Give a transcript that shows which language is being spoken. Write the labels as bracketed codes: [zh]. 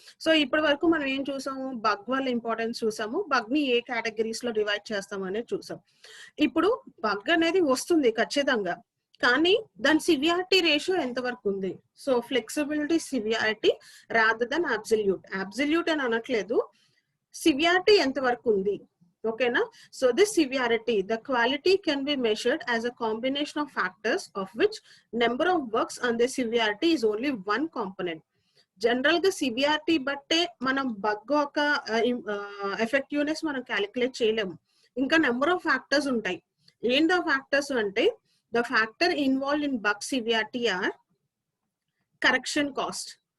[te] So ఇప్పటి వరకు మనం ఏం చూసాము, బగ్ వల్ల ఇంపార్టెన్స్ చూసాము, బగ్ ని ఏ కేటగిరీస్ లో డివైడ్ చేస్తాం అనేది చూసాం. ఇప్పుడు బగ్ అనేది వస్తుంది ఖచ్చితంగా, కానీ దాని సివియారిటీ రేషియో ఎంతవరకు ఉంది. So flexibility, severity rather than absolute అని అనట్లేదు, సివియారిటీ ఎంతవరకు ఉంది. ఓకేనా? [en] So this severity, the quality can be measured as a combination of factors of which number of bugs and the severity is only one component. [te] General గా severity బట్టే మనం bug ఒక effectiveness మనం క్యాలిక్యులేట్ చేయలేము. ఇంకా నెంబర్ ఆఫ్ ఫ్యాక్టర్స్ ఉంటాయి. ఏంటి ఆ ఫ్యాక్టర్స్ అంటే, [en] The factor involve in bug severity or correction cost.